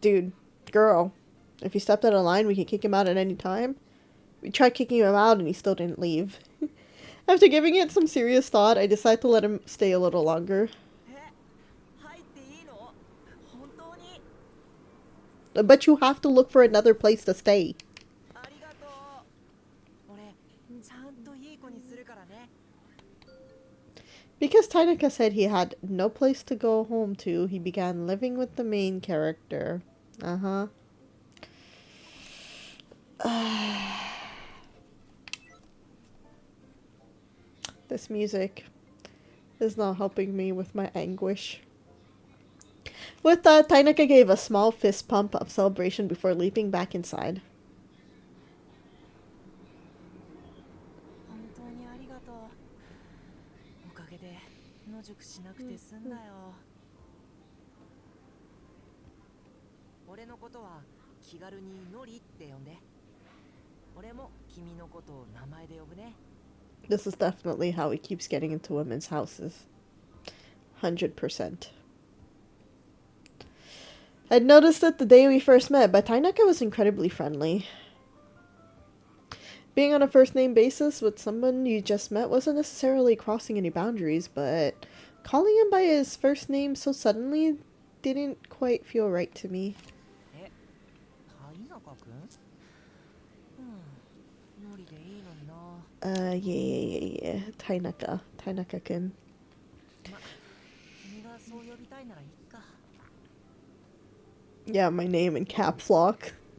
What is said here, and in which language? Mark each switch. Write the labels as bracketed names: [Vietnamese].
[English] Dude, girl, if he stepped out of line, we could kick him out at any time. We tried kicking him out and he still didn't leave. After giving it some serious thought, I decided to let him stay a little longer. [Japanese] え、入っていいの？本当に？ [English] But you have to look for another place to stay. [Japanese] ありがとう。俺、ちゃんといい子にするからね。 [English] Because Tainaka said he had no place to go home to, he began living with the main character. Uh-huh. This music is not helping me with my anguish. With that, Tainaka gave a small fist pump of celebration before leaping back inside. [Japanese] 本当にありがとう。おかげで野宿しなくて済んだよ。俺のことは気軽にノリって呼んで。俺も君のことを名前で呼ぶね。 [English] This is definitely how he keeps getting into women's houses. 100%. I'd noticed it the day we first met, but Tainaka was incredibly friendly. Being on a first-name basis with someone you just met wasn't necessarily crossing any boundaries, but calling him by his first name so suddenly didn't quite feel right to me. [Japanese] え、タイナカ君？ノリでいいのにな。 [English] Yeah. Tainaka-kun. [Japanese] ま、君がそう呼びたいならいいか。 [English] Yeah, my name in caps lock.